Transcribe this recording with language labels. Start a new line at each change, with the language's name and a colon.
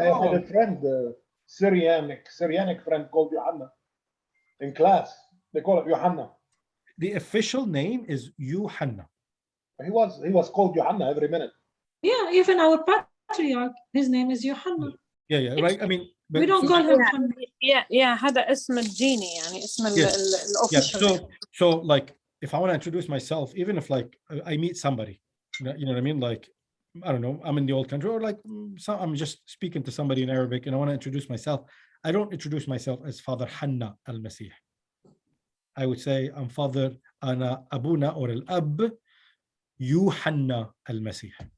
English: I had a friend, Syrianic friend called Johanna in class. They call it Johanna. The official name is Yohanna. He was called Johanna every minute. Yeah, even our patriarch, his name is Yohanna. Yeah, right. We don't call him Muhammad.
Arabic: Yeah هذا اسم الديني يعني اسم الofficial.
English: So like if I want to introduce myself, even if like I meet somebody, you know what I mean? Like, I don't know, I'm in the old country, or like I'm just speaking to somebody in Arabic and I want to introduce myself. I don't introduce myself as Father Hanna al-Masih. I would say I'm Father Ana Abuna or Al-Ab Yohanna al-Masih.